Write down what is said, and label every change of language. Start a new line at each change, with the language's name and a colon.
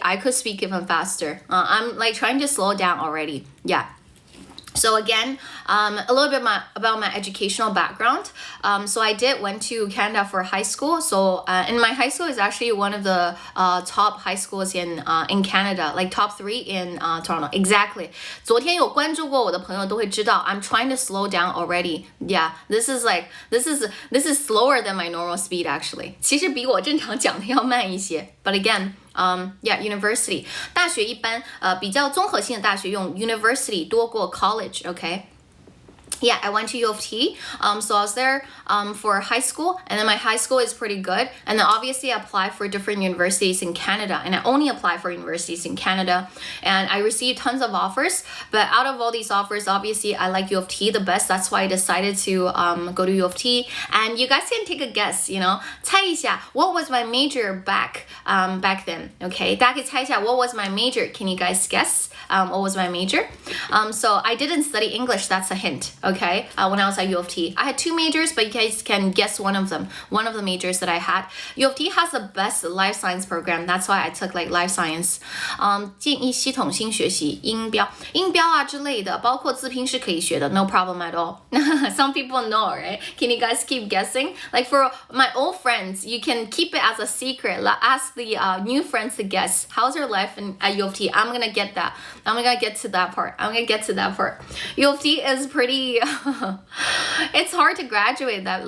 English: I could speak even faster. I'm like trying to slow down already. Yeah. So again, a little bit about my educational background. So I went to Canada for high school. So and my high school is actually one of the top high schools in Canada, like top 3 in Toronto. Exactly.
Chinese: 昨天有关注过我的朋友都会知道
English: I'm trying to slow down already. Yeah, this is slower than my normal speed actually.
Chinese: 其实比我正常讲的要慢一些.
English: But again, yeah, university.
Chinese: 大学一般比较综合性的大学用 university 多过 college, okay?
English: Yeah, I went to U of T, so I was there for high school, and then my high school is pretty good, and then obviously I applied for different universities in Canada, and I only applied for universities in Canada, and I received tons of offers, but out of all these offers, obviously I like U of T the best, that's why I decided to go to U of T, and you guys can take a guess, you know,
Chinese: 猜一下,
English: what was my major back then, okay?
Chinese: 大家可以猜一下
English: what was my major, can you guys guess what was my major? So I didn't study English, that's a hint, okay, when I was at U of T. I had 2 majors, but you guys can guess one of them, one of the majors that I had. U of T has the best life science program, that's why I took like life science.
Chinese: 建议系统性学习音标啊之类的，包括字拼是可以学的,
English: no problem at all. Some people know, right? Can you guys keep guessing? Like for my old friends, you can keep it as a secret. Ask the new friends to guess. How's your life at U of T? I'm gonna get that. I'm gonna get to that part. U of T is pretty it's hard to graduate that.